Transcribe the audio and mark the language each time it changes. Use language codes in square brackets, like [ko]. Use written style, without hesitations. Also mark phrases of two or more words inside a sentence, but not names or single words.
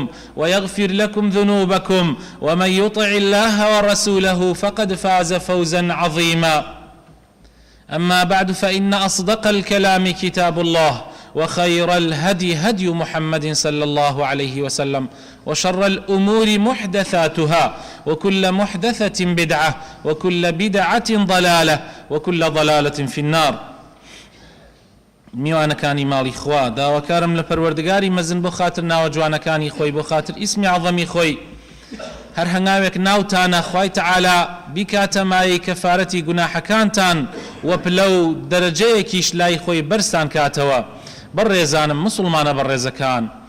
[ar] ويغفر لكم ذنوبكم ومن يطع الله ورسوله فقد فاز فوزا عظيما أما بعد فإن أصدق الكلام كتاب الله وخير الهدي هدي محمد صلى الله عليه وسلم وشر الأمور محدثاتها وكل محدثة بدعة وكل بدعة ضلالة وكل ضلالة في النار [ckb] میوانەکانی ماڵی خوا داواکارم لە پەروەردگاری مەزن بۆ خاتر ناوە جوانەکانی خۆی بۆ خاتر ئیسمی عەظەمی خۆی هەر هەنگاوێک ناوتانە خوای تەعالا بیکاتە مایەی کەفارەتی گوناحەکانتان و پلە و دەرەجەیەکیش لای خۆی بەرزتان کاتەوە بەڕێزانم مسڵمانە بەڕێزەکان